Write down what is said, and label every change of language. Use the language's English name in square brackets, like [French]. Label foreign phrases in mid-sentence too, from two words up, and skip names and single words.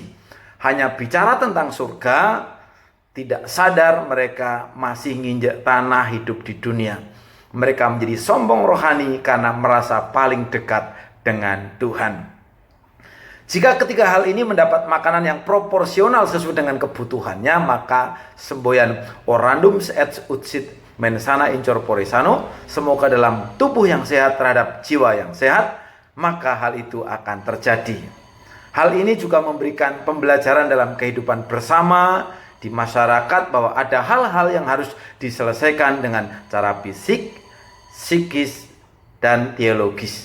[Indonesian] Hanya bicara tentang surga, tidak sadar mereka masih nginjak tanah hidup di dunia. Mereka menjadi sombong rohani karena merasa paling dekat dengan Tuhan. Jika ketiga hal ini mendapat makanan yang proporsional sesuai dengan kebutuhannya, maka semboyan [Latin] orandum et utsit mensana incorpore sano, [Indonesian] semoga dalam tubuh yang sehat terhadap jiwa yang sehat, maka hal itu akan terjadi. Hal ini juga memberikan pembelajaran dalam kehidupan bersama di masyarakat bahwa ada hal-hal yang harus diselesaikan dengan cara fisik, psikis, dan teologis.